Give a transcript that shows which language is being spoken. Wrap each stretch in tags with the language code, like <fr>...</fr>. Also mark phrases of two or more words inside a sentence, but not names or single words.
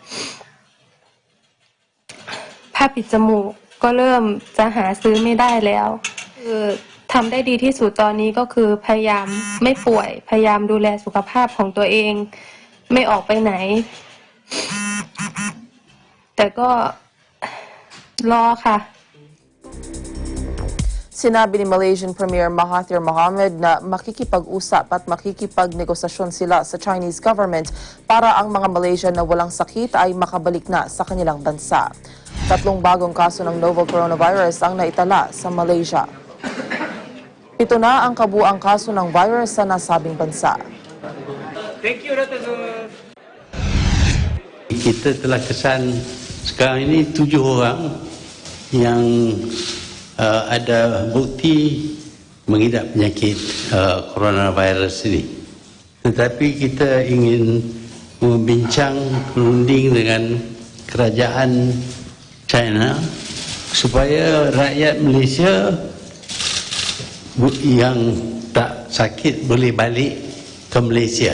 <th>ผ้าปิดจมูกก็เริ่มจะหาซื้อไม่ได้แล้วทำได้ดีที่สุดตอนนี้ก็คือพยายามไม่ป่วยพยายามดูแลสุขภาพของตัวเองไม่ออกไปไหนแต่ก็รอค่ะ</th> <tl>Sinabi ni Malaysian Premier Mahathir Mohamad na makikipag-usap at makikipagnegosasyon sila sa</tl> <en>Chinese government</en> <tl>para ang mga Malaysian na walang sakit ay makabalik na sa kanilang bansa. 3 bagong kaso ng novel coronavirus ang naitala sa Malaysia. 7 na ang kabuang kaso ng virus sa nasabing bansa.</tl> <en>Thank you, Ratazu.</en> <ms>Kita telah kesan sekarang ini 7 orang yang ada bukti mengidap penyakit coronavirus ini. Tetapi kita ingin membincang perunding dengan kerajaan China supaya rakyat Malaysia yang tak sakit boleh balik ke Malaysia.</ms>